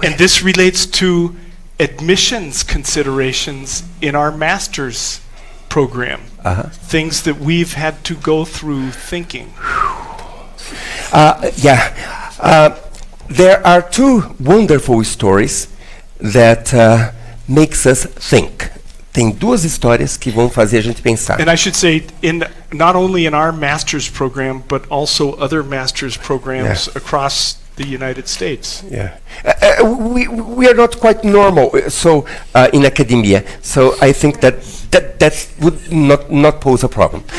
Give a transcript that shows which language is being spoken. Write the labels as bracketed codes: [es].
[en] And this relates to admissions considerations in our master's program. Things that we've had to go through thinking. There are 2 wonderful stories that makes us think [pt] tem duas histórias que vão fazer a gente pensar. [en] And I should say, not only in our master's program, but also other master's programs across the United States. Yeah. We are not quite normal in academia, so I think that would not pose a problem.